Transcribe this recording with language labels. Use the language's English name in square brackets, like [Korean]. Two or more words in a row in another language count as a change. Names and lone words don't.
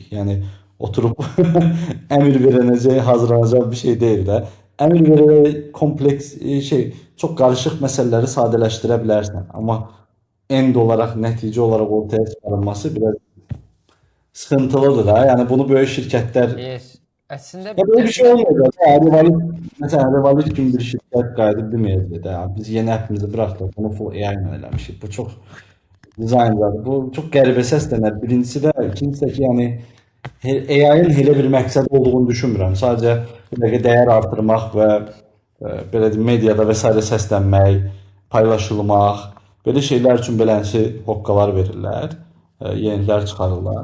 [Azerbaijani] Yəni oturub əmr verənəcək, hazırlanacaq bir şey deyil də. Əmr verərək kompleks şey, çox qarışıq məsələləri sadələşdirə bilərsən, amma end olaraq, nəticə olaraq ortaya çıxarılması biraz sıxıntılıdır da. Yəni bunu böyük şirkətlər Yes. Əslində [Turkish] ya böyle bir şey olmayacak. Yani Revolut, mesela Revolut gibi bir şirket kaydı demeyecek. Yani biz yeni app'imizi bıraktık. Bunu [English] full AI [Turkish] ile eləmişik. [Azerbaijani] Bu çok dizaynlar. Bu çok qəribə səslənər. Birincisi də, ikincisi də ki, yəni AI-ın elə bir məqsəd olduğunu düşünmürəm. Sadəcə belə dəyər artırmaq və belə deyim, mediada və s. səslənmək, paylaşılmaq, belə şeylər üçün belənsi hoqqalar verirlər, yeniliklər çıxarırlar.